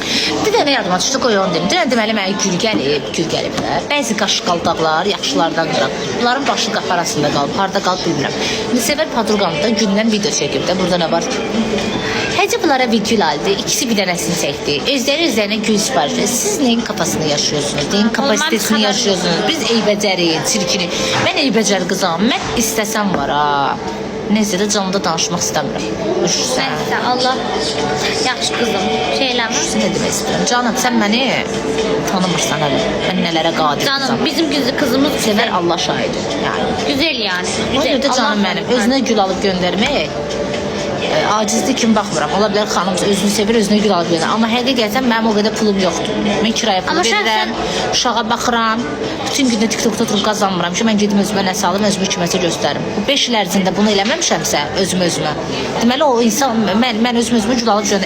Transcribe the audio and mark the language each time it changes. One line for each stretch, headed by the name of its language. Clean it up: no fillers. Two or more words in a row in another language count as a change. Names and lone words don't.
Azerbaijani: Bir dənə yadıma çıxdı, qoy onu deyim. Deməli mənə gül gəliblər. Bəzi qaşqaldaqlar yaxşılardan qıraq. Bunların başı qapı arasında qalıb, harda qalıb bilmirəm. Sevər Padruqamda gündən video çəkib də, burada nə var? Həcə bunlara bir gül aldı, ikisi bir dənəsini çəkdi. Özlərinə gül sipariş verir.
Turkish: Siz neyin kafasını yaşıyorsunuz, neyin kapasitesini yaşıyorsunuz?
Azerbaijani: Biz eybəcəri, çirkini. Mən eybəcər qızam, mən istəsəm var ha. Neyse də canımda danışmaq istəmirəm. Üşürsən. Nəysə, Allah yaxşı qızım, şeyləmir. Üşürsən nə demək istəyirəm? Canım, sən məni tanımırsan hələ. Mən nələrə qadir qızam. Canım, bizim qızımız sevər, Allah şahidi.
Turkish: Güzel yani. O yüzden
Azerbaijani: canım mənim, özünə gül alıb göndərmək acizlik kimi baxmıram. Ola bilər xanım özünü sevir, özünə gül alıb verir. Amma həqiqətən mənim o qədər pulum yoxdur. Mən kirayə pulu Amma verirəm, uşağa baxıram. Bütün gündə TikTokda oturub qazanmıram ki, mən gedim özümə nəsə alım, özümü kiməsə göstərim. Bu 5 il ərzində bunu eləməmişəmsə özümə. Deməli o insan mən özümə gül alıb verir.